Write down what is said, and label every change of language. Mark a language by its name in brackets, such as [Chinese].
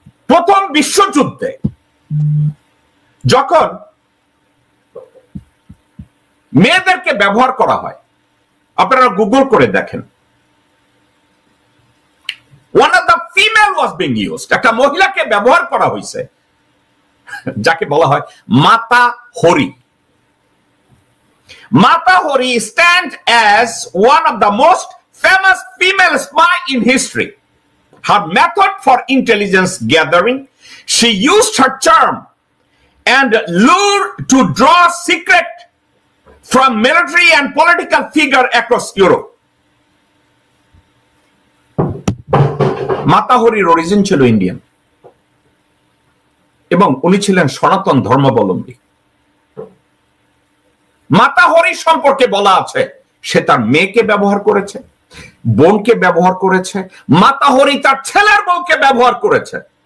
[Bangla] প্রথম বিশ্বযুদ্ধে যখন মেয়েদেরকে ব্যবহার করা হয়, আপনারা গুগল করে দেখেন, [English] one of the female was being used, [Bangla] একটা মহিলাকে ব্যবহার করা হয়েছে যাকে বলা হয় মাতা Hari. [English] Mata Hari stands as one of the most famous female spy in history. Her method for intelligence gathering, she used her charm and lure to draw secret from military and political figure across Europe. Mata Hari's origin [Bangla] ছিল Indian এবং উনি ছিলেন সনাতন ধর্মাবলম্বী। মাতা হরি সম্পর্কে বলা আছে সে তার মেয়েকে ব্যবহার করেছে, বোনকে ব্যবহার করেছে, মাতা হরি তার ছেলের বউকে ব্যবহার করেছে।